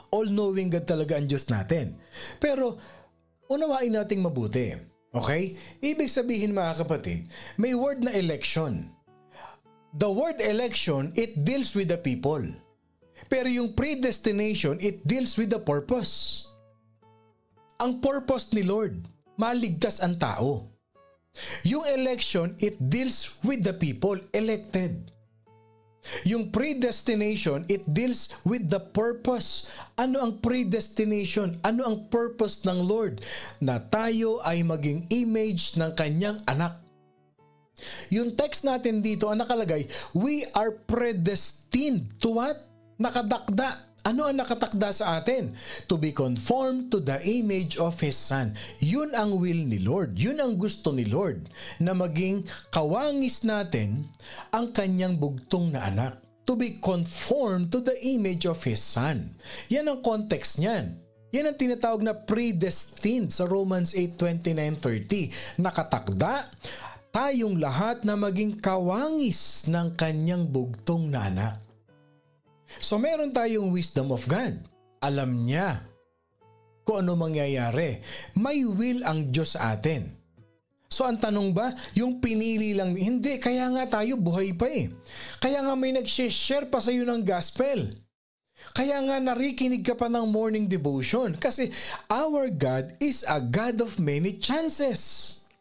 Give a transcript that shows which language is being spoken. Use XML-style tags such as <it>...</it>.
<tl>All-knowing God talaga ang Diyos natin. Pero, unawain nating mabuti. Okay? Ibig sabihin mga kapatid, may word na election.</tl> <en>The word election, it deals with the people.</en> <tl>Pero yung</tl> <en>predestination, it deals with the purpose.</en> <tl>Ang purpose ni Lord, maligtas ang tao.</tl> <en>Yung election, it deals with the people elected. Yung predestination, it deals with the purpose.</en> <tl>Ano ang predestination? Ano ang purpose ng Lord? Na tayo ay maging image ng Kanyang anak. Yung text natin dito ang nakalagay,</tl> <en>we are predestined to what?</en> <tl>Nakadakda. Ano ang nakatakda sa atin?</tl> <en>To be conformed to the image of His Son.</en> <tl>Yun ang will ni Lord. Yun ang gusto ni Lord. Na maging kawangis natin ang Kanyang bugtong na anak.</tl> <en>To be conformed to the image of His Son.</en> <tl>Yan ang context niyan. Yan ang tinatawag na predestined sa Romans 8:29-30. Nakatakda tayong lahat na maging kawangis ng kanyang bugtong na anak. So meron tayong wisdom of God. Alam niya kung ano mangyayari. May will ang Diyos sa atin. So ang tanong ba, yung pinili lang, hindi, kaya nga tayo buhay pa eh. Kaya nga may nag-share pa sa iyo ng gospel. Kaya nga narikinig ka pa ng morning devotion. Kasi</tl> <en>our God is a God of many chances.</en>